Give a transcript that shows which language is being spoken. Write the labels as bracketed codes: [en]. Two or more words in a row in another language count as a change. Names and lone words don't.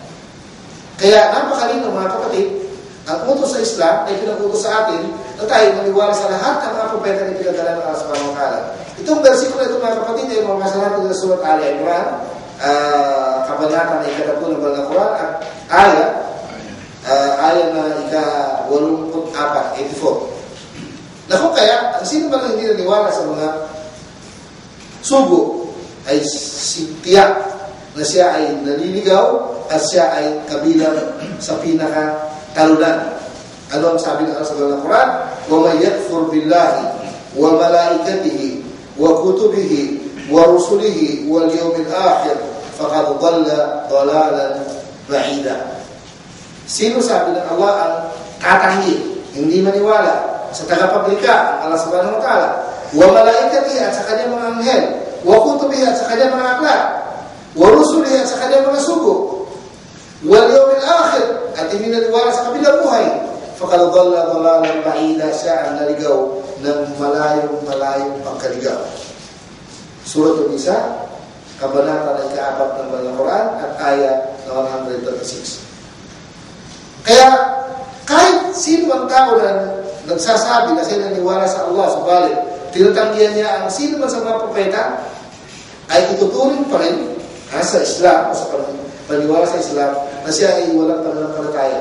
[tl] Kaya napakalino mga kapatid, ang utos sa Islam ay pinag-utos sa atin na tayo maniwala sa lahat ng mga propeta na pinagdala ng Allah [ar] سبحانه وتعالى. [tl] Itong versikulo ito mga kapatid ay mga natin sa Surat Al-Imran, kabanata na ika-3 ng Banal na Quran at aya na ika-84, 84. Naku kaya, ang sino ba hindi naniwala sa mga sugo ay tiyak na siya ay naliligaw at siya ay kabilang sa pinaka-talunan. Ano ang sabi ng Allah sa Quran? [ar] وَمَنْ يَكْفُرْ بِاللَّهِ وَمَلَائِكَتِهِ وَكُتُبِهِ وَرُسُلِهِ وَالْيَوْمِ الْآخِرِ فَقَدْ ضَلَّ ضَلَالًا بَعِيدًا. [tl] Sino sabi ng Allah ang tatanggi, hindi maniwala sa tagapaglikha, [ar] الله سبحانه وتعالى وملائكته [tl] at sa kanyang mga anghel, [ar] وكتبه [tl] at sa kanyang mga aklat, [ar] ورسله [tl] at sa kanyang mga sugo, [ar] واليوم الآخر [tl] at hindi naniwala sa kabilang buhay, [ar] فقد ضل ضلالا بعيدا, [tl] siya ang naligaw ng malayong pagkaligaw. Surah An-Nisa, kabanata na ika-4 ng Banal na Quran at aya na 136. Kaya kahit sino ang tao na nagsasabi na siya naniwala sa Allah, subalit tinatanggihan niya ang sino man sa mga propeta, ay ituturing pa rin sa Islam o sa paniwala sa Islam na siya ay walang pananampalataya.